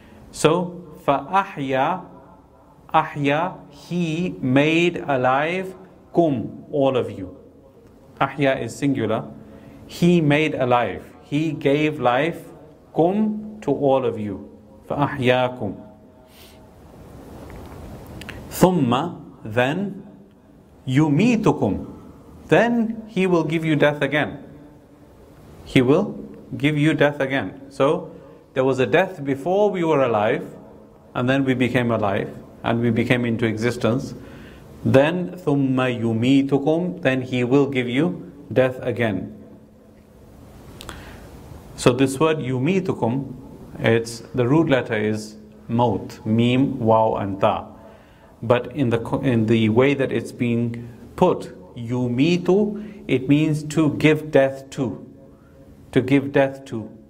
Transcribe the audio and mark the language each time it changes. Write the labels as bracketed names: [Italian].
[Arabic] So, فَأَحْيَا. [English] Ahya, He made alive, kum, all of you. Ahya is singular. He made alive. He gave life, kum, to all of you. [Arabic] فَأَحْيَاكُمْ. ثُمَّ, then, يُمِيتُكُمْ. [English] Then He will give you death again. He will give you death again. So, there was a death before we were alive, and then we became alive, and we became into existence. [Arabic] Then ثُمَّ يُمِيتُكُمْ. [English] Then He will give you death again. So this word يُمِيتُكُمْ, the root letter is maut, mim, waw, and ta. But in the way that it's being put, yumitu, it means to give death to. To give death to.